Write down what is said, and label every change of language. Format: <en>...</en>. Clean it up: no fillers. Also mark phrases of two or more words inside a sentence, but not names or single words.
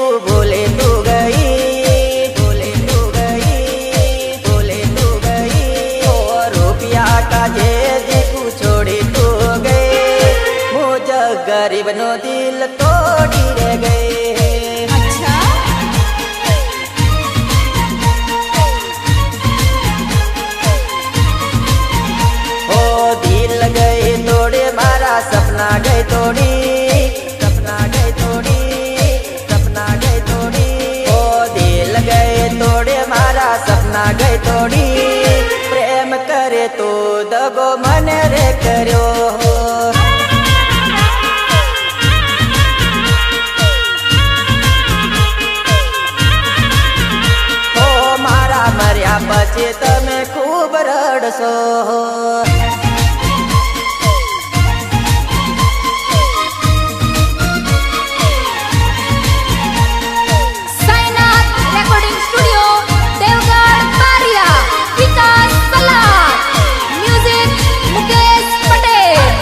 <bhb>बोले तू गई, बोले तू गई, बोले तू गई. ओ रुपया काजे दीकू छोड़ी तू गई, मुझ गरीब नो दिल तोड़ी रे गई. अच्छा ओ दिल गई तोड़े मारा सपना गई तोड़ी, सपना गई तोड़ी, सपना गई तोड़ी. ओ दिल गए तोड़े मारा सपना गई तोड़ी. प्रेम करे तो दगो मन रे कर्यो.</bhb> <gu>ઓ મારા મર્યા પછી તમે ખૂબ રડશો.</gu> <bhb>साईनाथ रेकॉर्डिंग स्टुडिओ देवगड बारिया. विकास सलार, म्युझिक मुकेश पटेल.</bhb>